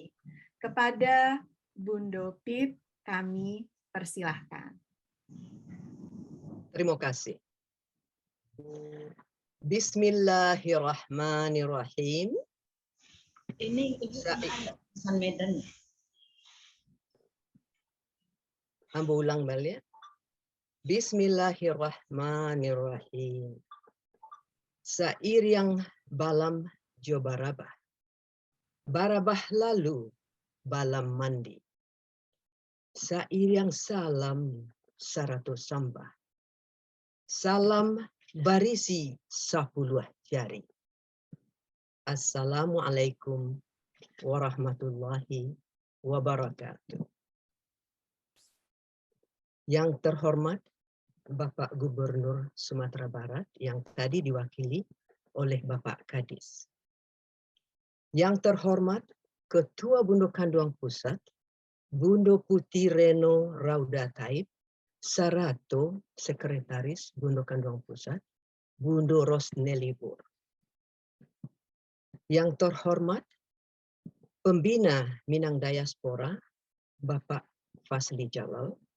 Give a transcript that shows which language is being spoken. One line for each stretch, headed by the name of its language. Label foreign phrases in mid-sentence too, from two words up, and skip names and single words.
Indonesian: Kepada Bundo Pip, kami persilahkan. Terima kasih.
Arabic: Bismillahirrahmanirrahim.
Indonesian: Ini pesan Medan.
Minangkabau: Ambo ulang balik.
Arabic: Bismillahirrahmanirrahim.
Minangkabau: Sair yang balam jo barabah. Barabah lalu balam mandi. Sair yang salam saratus sambah. Salam barisi 10 jari.
Arabic: Assalamualaikum warahmatullahi wabarakatuh.
Indonesian: Yang terhormat Bapak Gubernur Sumatera Barat yang tadi diwakili oleh Bapak Kadis. Yang terhormat Ketua Bundo Kanduang Pusat, Bundo Putih Reno Rauda Taib, Sarato Sekretaris Bundo Kanduang Pusat, Bundo Rosneli Pur. Yang terhormat Pembina Minang Diaspora, Bapak Fasli Jalal.